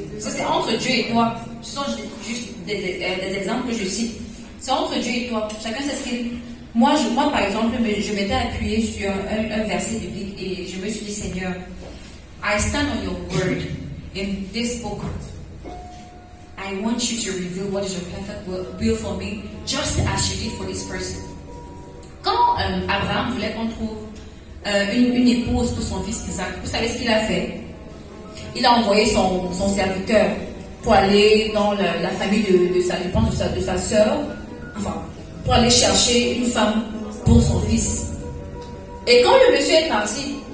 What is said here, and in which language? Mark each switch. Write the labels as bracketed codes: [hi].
[fr] Ça, c'est entre Dieu et toi. Ce sont juste des exemples que je cite. C'est entre Dieu et toi. Chacun sait ce qu'il... Moi, par exemple, je m'étais appuyée sur un verset biblique et je me suis dit, Seigneur, [en] I stand on your word in this book. I want you to reveal what is your perfect will for me, just as you did for this person. [fr] Quand Abraham voulait qu'on trouve une épouse pour son fils Isaac, vous savez ce qu'il a fait? Il a envoyé son serviteur pour aller dans la famille de sa sœur, enfin, pour aller chercher une femme pour son fils. Et quand le monsieur est parti,